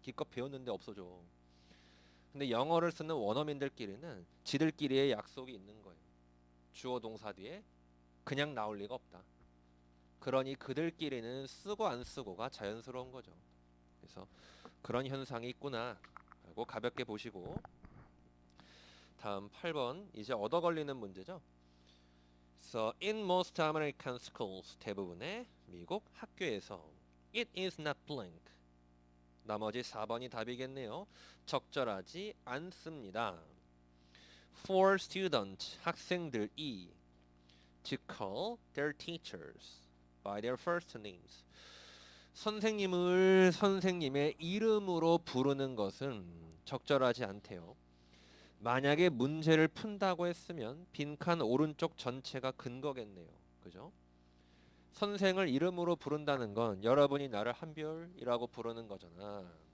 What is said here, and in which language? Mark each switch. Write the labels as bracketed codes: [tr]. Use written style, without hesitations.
[ko] 기껏 배웠는데 없어져. 근데 영어를 쓰는 원어민들끼리는 지들끼리의 약속이 있는 거예요. 주어 동사 뒤에 그냥 나올 리가 없다. 그러니 그들끼리는 쓰고 안 쓰고가 자연스러운 거죠. 그래서 그런 현상이 있구나 라고 가볍게 보시고, 다음 8번 이제 얻어 걸리는 문제죠. [en] So in most American schools, [ko] 대부분의 미국 학교에서 [en] it is not blank. [ko] 나머지 4번이 답이겠네요. 적절하지 않습니다. [en] For students, [ko] 학생들이 [en] to call their teachers by their first names. [ko] 선생님을 선생님의 이름으로 부르는 것은 적절하지 않대요. 만약에 문제를 푼다고 했으면 빈칸 오른쪽 전체가 근거겠네요. 그죠? 선생을 이름으로 부른다는 건 여러분이 나를 한별이라고 부르는 거잖아.